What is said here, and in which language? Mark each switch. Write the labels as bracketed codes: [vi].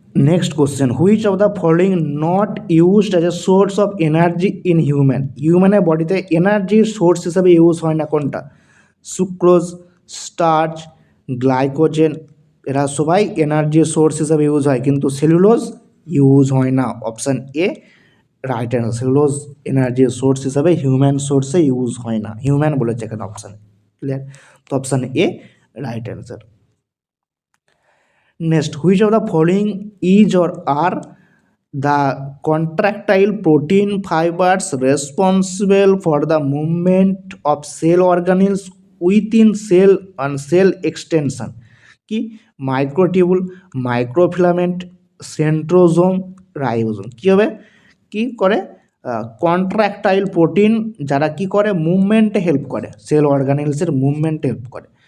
[bn] Next question, [en] which of the following not used as a source of energy in হিউম্যানের [bn] বডিতে এনার্জির source হিসাবে use হয় না কোনটা, সুক্রোজ, স্টার্চ, গ্লাইকোজেন, এরা সবাই এনার্জির সোর্স হিসাবে ইউজ হয়, কিন্তু সেলুলোজ ইউজ হয় না। Option A right answer. Cellulose এনার্জির সোর্স হিসাবে হিউম্যান সোর্সে ইউজ হয় না, হিউম্যান বলেছে এখানে অপশান। ক্লিয়ার, তো option A right answer. [en] Next, which of the following is or are the contractile protein fibers responsible for the movement of cell organelles within cell and cell extension? [bn] কি microtubule, microfilament, centrosome, ribosome. কী হবে, কি করে, contractile protein যারা কি করে, মুভমেন্টে help করে, sell অর্গানেলসের মুভমেন্টে হেল্প করে।